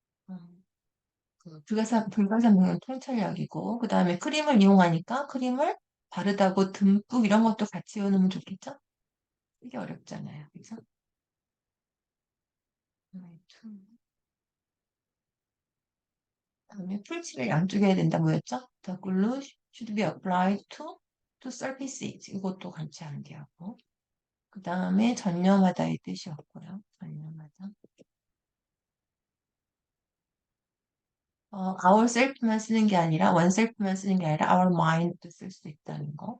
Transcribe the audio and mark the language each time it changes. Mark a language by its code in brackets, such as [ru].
[ko] 음, 그 불가사의는 통찰력이고, 그 다음에 크림을 이용하니까 크림을 바르다고 듬뿍 이런 것도 같이 외우면 좋겠죠? 이게 어렵잖아요. 그래서 다음에 풀칠을 양쪽에 해야 된다 뭐였죠? [en] The glue should be applied to surfaces. [ko] 이것도 같이 암기하고. 그 다음에 전념하다의 뜻이었고요. 전념하다. ourself만 쓰는 게 아니라 oneself만 쓰는 게 아니라 our mind도 쓸 수 있다는 거.